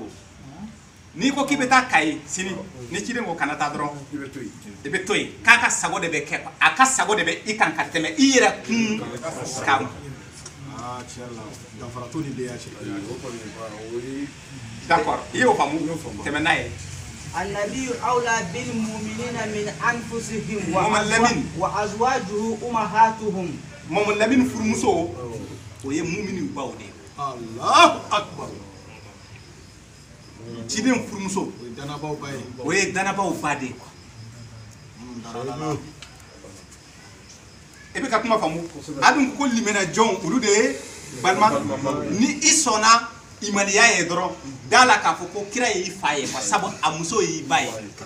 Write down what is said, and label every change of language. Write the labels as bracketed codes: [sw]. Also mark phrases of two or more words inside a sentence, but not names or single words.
[bm] N'i ko k'i bɛ taa Kayi sini ni ciden ko kana taa dɔrɔn i bɛ to yen k'a ka sago de bɛ kɛ a ka sago de bɛ i kan ka tɛmɛ i yɛrɛ kun kan. D'accord, i y'o faamu tɛmɛ n'a ye. [ar] النبي أولى بالمؤمنين من أنفسهم وأزواجه أمهاتهم. [bm] Maman Lamine furumuso o ye mumini baw de ye. [ar] الله أكبر. [bm] Ciden furumuso o ye danabaw ba de ye. E bɛ ka kuma faamu a dun ko limana jɔn olu de ye balima ni i sɔnna imaniya ye dɔrɔn da la k'a fɔ ko kira ye i fa ye sabu a muso y'i ba ye.